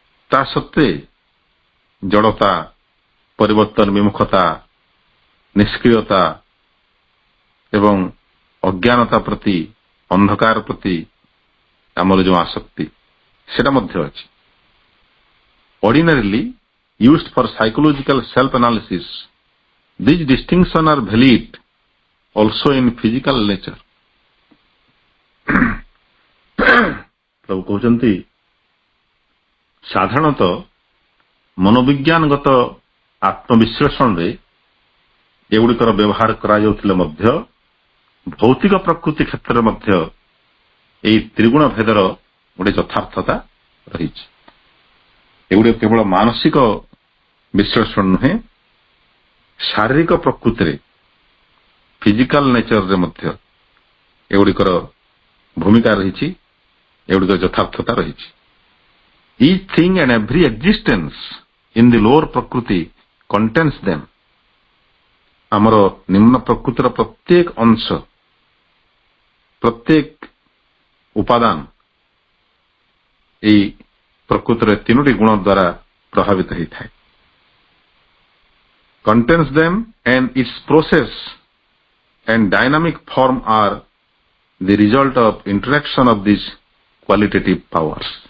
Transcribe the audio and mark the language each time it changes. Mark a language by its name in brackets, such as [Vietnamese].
[Odia] ତା ସତ୍ତ୍ୱେ ଜଡ଼ତା, ପରିବର୍ତ୍ତନ ବିମୁଖତା, ନିଷ୍କ୍ରିୟତା ଏବଂ ଅଜ୍ଞାନତା ପ୍ରତି, ଅନ୍ଧକାର ପ୍ରତି ଆମର ଯେଉଁ ଆସକ୍ତି ସେଟା ମଧ୍ୟ ଅଛି। [English] Ordinarily used for psychological self-analysis, these distinctions are valid also in physical nature. [Odia] ପ୍ରଭୁ କହୁଛନ୍ତି ସାଧାରଣତଃ ମନୋବିଜ୍ଞାନଗତ ଆତ୍ମବିଶ୍ଳେଷଣରେ ଏଗୁଡ଼ିକର ବ୍ୟବହାର କରାଯାଉଥିଲେ ମଧ୍ୟ ଭୌତିକ ପ୍ରକୃତି କ୍ଷେତ୍ରରେ ମଧ୍ୟ ଏହି ତ୍ରିଗୁଣ ଭେଦର ଗୋଟେ ଯଥାର୍ଥତା ରହିଛି। ଏଗୁଡ଼ିକ କେବଳ ମାନସିକ ବିଶ୍ଳେଷଣ ନୁହେଁ, ଶାରୀରିକ ପ୍ରକୃତିରେ ଫିଜିକାଲ ନେଚରରେ ମଧ୍ୟ ଏଗୁଡ଼ିକର ଭୂମିକା ରହିଛି, ଏଗୁଡ଼ିକର ଯଥାର୍ଥତା ରହିଛି। [English] Each thing and every existence in the lower ପ୍ରକୃତି contains them। [Odia] ଆମର ନିମ୍ନ ପ୍ରକୃତିର ପ୍ରତ୍ୟେକ ଅଂଶ, ପ୍ରତ୍ୟେକ ଉପାଦାନ ଏହି ପ୍ରକୃତିର ତିନୋଟି ଗୁଣ ଦ୍ୱାରା ପ୍ରଭାବିତ ହୋଇଥାଏ। [English] Contains them and its process and dynamic form are the result of interaction of these qualitative powers।